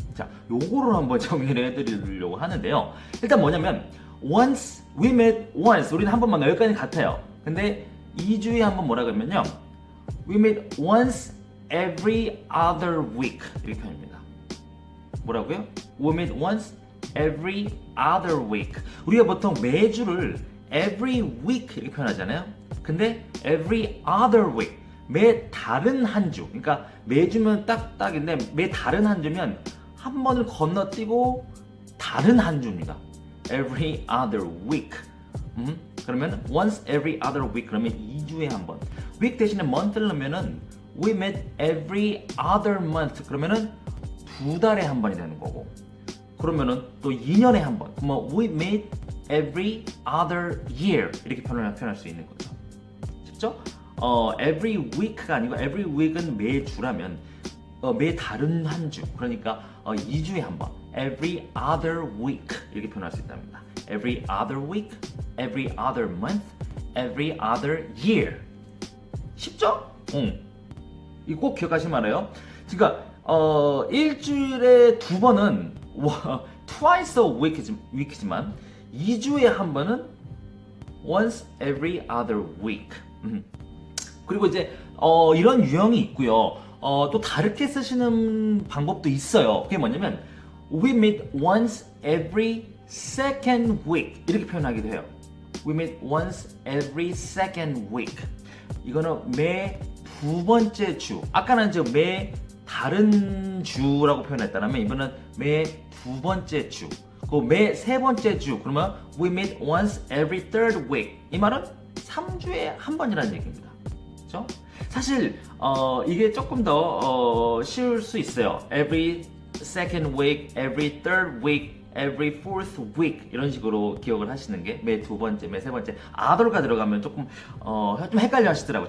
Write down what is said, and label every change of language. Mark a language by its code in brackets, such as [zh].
[ko] 자, 요거를 한번 정리를 해드리려고 하는데요. 일단 뭐냐면 [en] once, we met once, [ko] 우리는 한 번 만나요. 여기까지 같아요. 근데 2주에 한 번 뭐라 그러면요, [en] we met once every other week [ko] 이렇게 표현합니다. 뭐라고요? [en] we met once every other week. [ko] 우리가 보통 매주를 every week 이렇게 표현하잖아요. 근데 every other week, 매 다른 한 주, 그러니까 매주면 딱딱인데 매 다른 한 주면 한 번을 건너뛰고 다른 한 주입니다. [en] every other week. 그러면 once every other week 그러면 2주에 한 번. [ko] week 대신에 month를 넣으면은 [en] we met every other month [ko] 그러면은 2달에 한 번이 되는 거고. 그러면은 또 2년에 한 번. 그러면 [en] we met every other year [ko] 이렇게 표현할 수 있는 거죠. 쉽죠? every week가 아니고 every week은 매주라면 매 다른 한 주. 그러니까 2주에 한 번. every other week 이렇게 표현할 수 있답니다. [en] every other week, every other month, every other year. [ko] 쉽죠? 이거 꼭 기억하시면 알아요. 그러니까 일주일에 두 번은 [en] twice a week [ko] 이지만 2주에 한 번은 [en] once every other week. [ko] 그리고 이제 이런 유형이 있고요. 또 다르게 쓰시는 방법도 있어요. 그게 뭐냐면 [en] we meet once every second week [ko] 이렇게 표현하기도 해요. [en] we meet once every second week. [ko] 이거는 매 두 번째 주. 아까는 이제 매 다른 주라고 표현했다면 이번은 매 두 번째 주. 그 매 세 번째 주. [en] 그러면 we meet once every third week. [ko] 이 말은 3주에 한 번이라는 얘기입니다. 그렇죠? 사실 이게 조금 더 쉬울 수 있어요. every second week, every third week, every fourth week 이런 식으로 기억을 하시는 게 매 두 번째, 매 세 번째 other가 들어가면 조금 좀 헷갈려 하시더라고요.